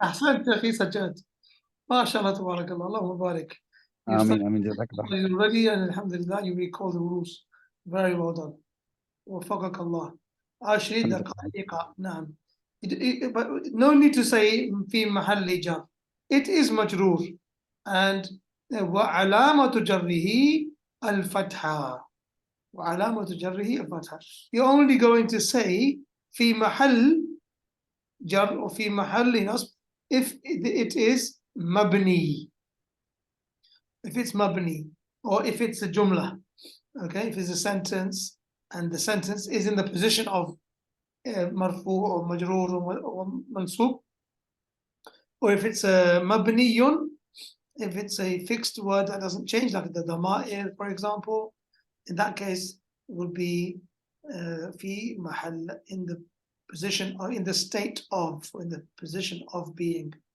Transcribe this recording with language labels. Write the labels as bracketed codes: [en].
[ar] أحسنت يا أخي سجاد. ما شاء الله تبارك الله. اللهم بارك. آمين جزاك الله. [en] You're ready and alhamdulillah you recall the rules. [ar] Very well done. وفقك الله. 10 دقائق. نعم. [en] But no need to say في محل جر. It is مجرور. [ar] And وعلامة جره الفتحة. وعلامة جره الفتحة. [en] You're only going to say في محل جر or في محل نصب if it is مبني. If it's mabni, or if it's a jumla, okay, if it's a sentence and the sentence is in the position of marfu or majroor or mansub, or if it's a mabniyun, if it's a fixed word that doesn't change, like the dama'ir, for example, in that case, it would be fi mahal, in the position or in the state of, or in the position of being.